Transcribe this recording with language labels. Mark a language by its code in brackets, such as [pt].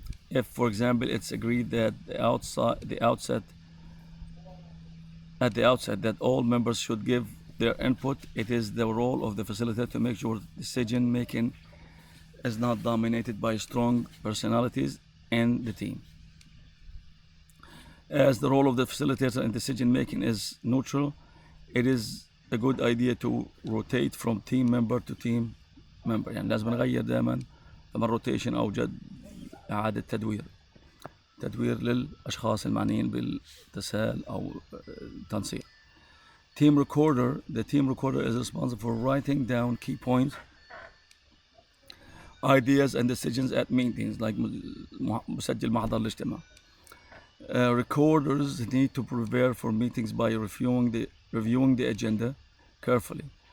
[en] If, for example, it's agreed that at the outset that all members should give their input, it is the role of the facilitator to make sure decision making is not dominated by strong personalities in the team. As the role of the facilitator in decision making is neutral, it is a good idea to rotate from team member to team member. [ar] يعني لازم نغير دائما لما الروتيشن أوجد إعادة تدوير للأشخاص المعنيين بالتسهيل أو التنسيق. [en] Team recorder. The team recorder is responsible for writing down key points, ideas and decisions at meetings, like [ar] مسجل محضر الاجتماع. [en] Recorders need to prepare for meetings by reviewing the agenda carefully.